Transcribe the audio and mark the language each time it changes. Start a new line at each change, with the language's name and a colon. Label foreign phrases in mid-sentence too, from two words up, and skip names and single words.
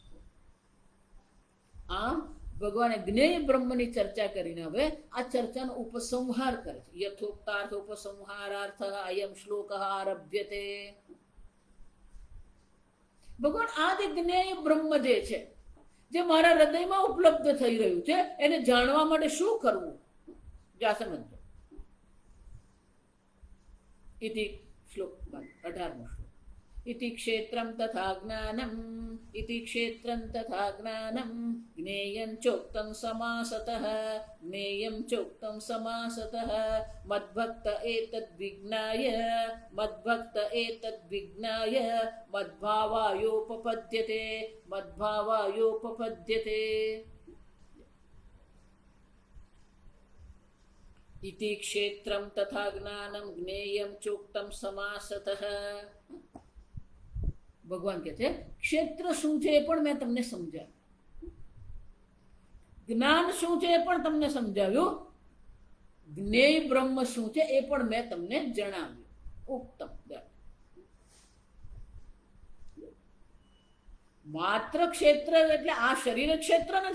Gujarati: આમ ભગવાને જ્ઞેય બ્રહ્મની ચર્ચા કરીને હવે આ ચર્ચાનો ઉપસંહાર કરે છે.
Sanskrit: યથોક્તાર્થ ઉપસંહારાર્થ અયમ શ્લોક આરભ્યતે.
Gujarati: ભગવાન આ જે જ્ઞેય બ્રહ્મ જે છે, જે મારા હૃદયમાં ઉપલબ્ધ થઈ રહ્યું છે, એને જાણવા માટે શું કરવું?
Sanskrit: જાસમંત इति श्लोक 18मो श्लोक. इति क्षेत्रं तथा ज्ञानम्, इति क्षेत्रं तथा ज्ञानम्, ज्ञेयं चोक्तं समासतः, ज्ञेयं चोक्तं समासतः, मद्भक्त एतद्विज्ञाय, मद्भक्त एतद्विज्ञाय, मद्भावायोपपद्यते, मद्भावायोपपद्यते. इति क्षेत्रं तथा ज्ञानम ज्ञेयं चोक्तं समासतः.
Gujarati: ભગવાન કહે છે ક્ષેત્ર શું છે એ પણ મેં તમને સમજાવ્યું, જ્ઞાન શું છે એ પણ તમને સમજાવ્યું, જ્ઞેય બ્રહ્મ શું છે એ પણ મેં તમને જણાવ્યું.
Sanskrit: ઉક્તમ.
Gujarati: માત્ર ક્ષેત્ર એટલે આ શરીર ક્ષેત્ર નથી.